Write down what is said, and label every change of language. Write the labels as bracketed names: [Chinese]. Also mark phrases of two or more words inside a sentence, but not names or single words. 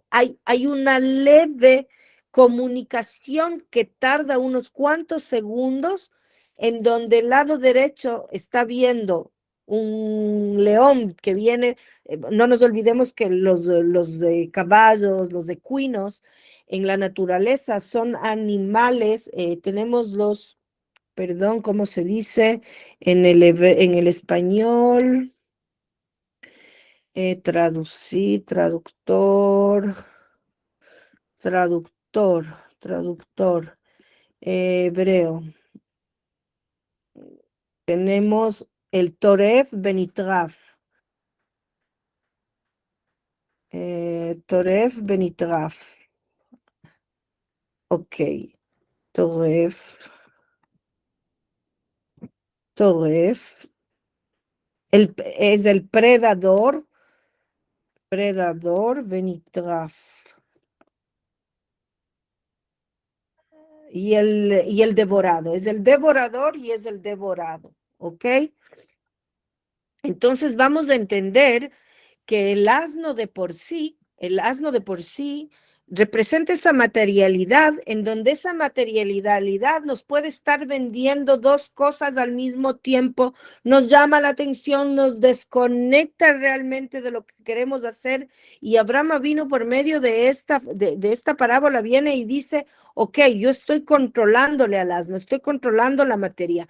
[Spanish] Hay una leve comunicación que tarda unos cuantos segundos en donde el lado derecho está viendo un león que viene, no nos olvidemos que los caballos, los equinos en la naturaleza son animales, tenemos perdón, ¿cómo se dice en el español? Traducir, traductor, traductor, hebreo. Tenemos el [Hebrew] Toref Benitraf. Toref Benitraf. [Spanish] Ok. Toref. Toref. Es el predador. Predador Benitraf. Y el devorado. Es el devorador y es el devorado. ¿Ok? Entonces vamos a entender que el asno de por sí representa esa materialidad en donde esa materialidad nos puede estar vendiendo dos cosas al mismo tiempo, nos llama la atención, nos desconecta realmente de lo que queremos hacer y Abraham vino por medio de esta parábola, viene y dice, ok, yo estoy controlándole al asno, estoy controlando la materia.